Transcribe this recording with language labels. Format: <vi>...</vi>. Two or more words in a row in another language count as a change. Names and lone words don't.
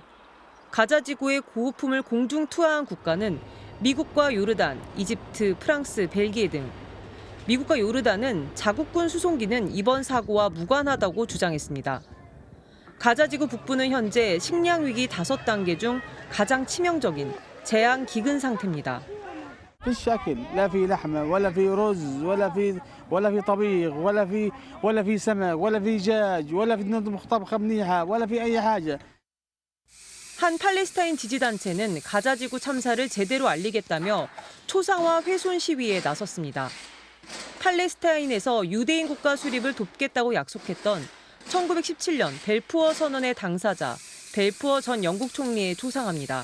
<ko>가자지구의 구호품을 공중 투하한 국가는 미국과 요르단, 이집트, 프랑스, 벨기에 등. 미국과 요르단은 자국군 수송기는 이번 사고와 무관하다고 주장했습니다. 가자지구 북부는 현재 식량 위기 5단계 중 가장 치명적인 재앙 기근 상태입니다.</ko> <ar>فيش اكل لا في لحمه ولا في رز ولا في طبيخ ولا في سمك ولا في دجاج ولا في نطبخ طبخه منيحه ولا في اي حاجه.</ar> <ko>한 팔레스타인 지지단체는 가자지구 참사를 제대로 알리겠다며 초상화 훼손 시위에 나섰습니다. 팔레스타인에서 유대인 국가 수립을 돕겠다고 약속했던 1917년 벨푸어 선언의 당사자 벨푸어 전 영국 총리에 초상합니다.</ko>